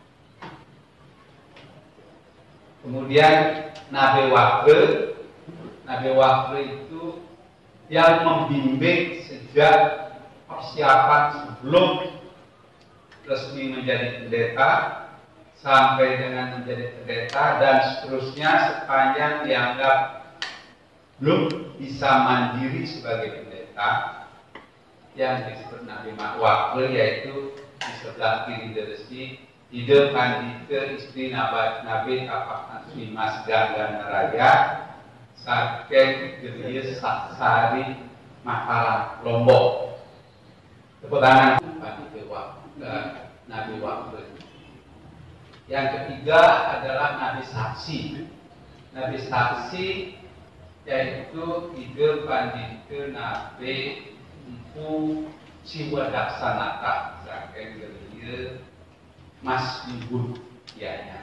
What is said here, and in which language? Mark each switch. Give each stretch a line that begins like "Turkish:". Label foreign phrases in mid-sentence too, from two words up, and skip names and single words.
Indonesian: Kemudian Nabi Wakil itu yang membimbing sejak persiapan sebelum resmi menjadi pendeta sampai dengan menjadi pendeta dan seterusnya sepanjang dianggap belum bisa mandiri sebagai pendeta, yang disebut Nabi Wakil, yaitu di sebelah kiri Resi Ide Pandita istri Nabi Tapakan Sui Mas Gangga Raya Saken Geria Sari Mataram Lombok. Tepuk tangan Nabi Wakil. Yang ketiga adalah Nabi Saksi. Nabi Saksi yaitu Ide Pandita Nabi Empu Siwadaksanata Saken Geria Mas Ibu Yanya.